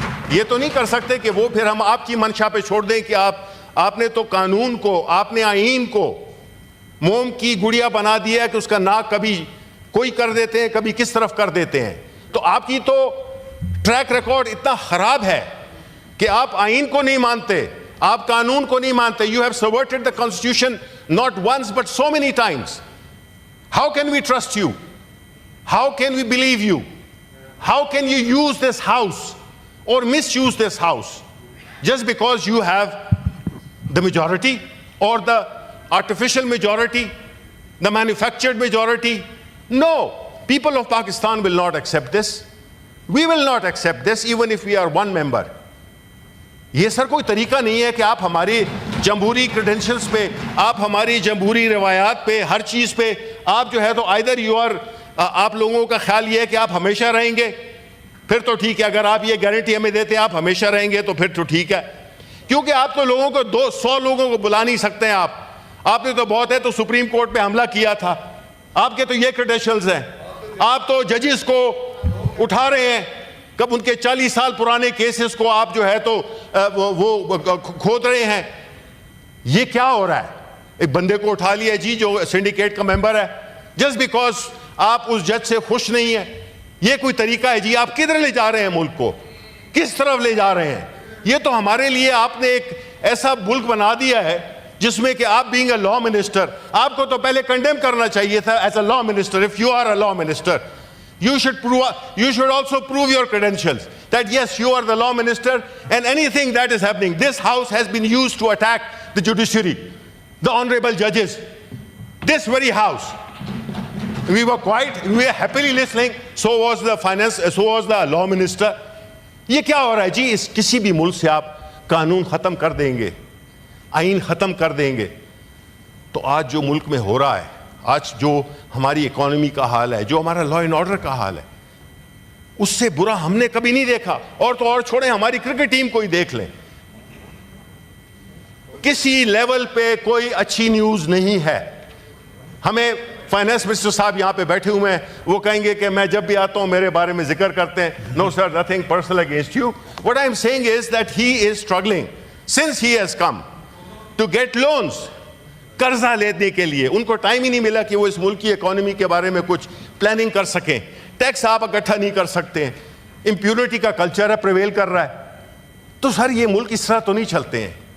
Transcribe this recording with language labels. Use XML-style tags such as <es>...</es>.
<ur>یہ تو نہیں کر سکتے کہ وہ پھر ہم آپ کی منشا پہ چھوڑ دیں کہ آپ نے تو قانون کو، آپ نے آئین کو موم کی گڑیا بنا دیا ہے کہ اس کا ناک کبھی کوئی کر دیتے ہیں، کبھی کس طرف کر دیتے ہیں. تو آپ کی تو ٹریک ریکارڈ اتنا خراب ہے کہ آپ آئین کو نہیں مانتے، آپ قانون کو نہیں مانتے.</ur> <en>You have subverted the constitution not once but so many times. How can we trust you? How can we believe you? How can you use this house or misuse this house just because you have the majority or the artificial majority, the manufactured majority? No, people of Pakistan will not accept this. We will not accept this even if we are one member.</en> <ur>یہ سر کوئی طریقہ نہیں ہے کہ آپ ہماری جمہوری کریڈنشلز پہ، آپ ہماری جمہوری روایات پہ، ہر چیز پہ آپ جو ہے تو</ur> <en>either you are</en> <ur>آپ لوگوں کا خیال یہ ہے کہ آپ ہمیشہ رہیں گے، پھر تو ٹھیک ہے. اگر آپ یہ گارنٹی ہمیں دیتے ہیں آپ ہمیشہ رہیں گے تو پھر تو ٹھیک ہے، کیونکہ آپ تو لوگوں کو 100 لوگوں کو بلا نہیں سکتے ہیں. آپ نے تو بہت ہے تو سپریم کورٹ پہ حملہ کیا تھا، آپ کے تو یہ کریڈنشلز ہیں. آپ تو ججز کو اٹھا رہے ہیں، کب ان کے 40 سال پرانے کیسز کو آپ جو ہے تو وہ کھود رہے ہیں. یہ کیا ہو رہا ہے؟ ایک بندے کو اٹھا لیا جی جو سنڈیکیٹ کا ممبر ہے،</ur> <en>just because</en> <ur>آپ اس جج سے خوش نہیں ہیں. یہ کوئی طریقہ ہے جی؟ آپ کدھر لے جا رہے ہیں ملک کو؟ کس طرف لے جا رہے ہیں؟ یہ تو ہمارے لیے آپ نے ایک ایسا ملک بنا دیا ہے جس میں کہ آپ</ur> <en>being a law minister,</en> <ur>آپ کو تو پہلے کنڈیم کرنا چاہیے تھا</ur> <en>As a law minister. If you are a law minister, you should also prove your credentials that yes, you are the law minister, and anything that is happening, this house has been used to attack the judiciary, the honorable judges, this very house. We were quiet, we were happily listening. So was the finance, so was the law minister.</en> <ur>یہ کیا ہو رہا ہے جی؟ اس کسی بھی ملک سے آپ قانون ختم کر دیں گے، آئین ختم کر دیں گے، تو آج جو ملک میں ہو رہا ہے، آج جو ہماری اکانومی کا حال ہے، جو ہمارا لا اینڈ آرڈر کا حال ہے، اس سے برا ہم نے کبھی نہیں دیکھا. اور تو اور چھوڑیں، ہماری کرکٹ ٹیم کو ہی دیکھ لیں، کسی لیول پہ کوئی اچھی نیوز نہیں ہے. ہمیں فائنانس منسٹر صاحب یہاں پہ بیٹھے ہوئے ہیں، وہ کہیں گے کہ میں جب بھی آتا ہوں میرے بارے میں ذکر کرتے ہیں.</ur> <en>No sir, nothing personal against you. What I am saying is that he is struggling since he has come to get loans.</en> <ur>قرضہ لینے کے لیے ان کو ٹائم ہی نہیں ملا کہ وہ اس ملک کی اکانومی کے بارے میں کچھ پلاننگ کر سکیں. ٹیکس آپ اکٹھا نہیں کر سکتے ہیں، امپیونٹی کا کلچر ہے، پریویل کر رہا ہے. تو سر یہ ملک اس طرح تو نہیں چلتے ہیں.</ur>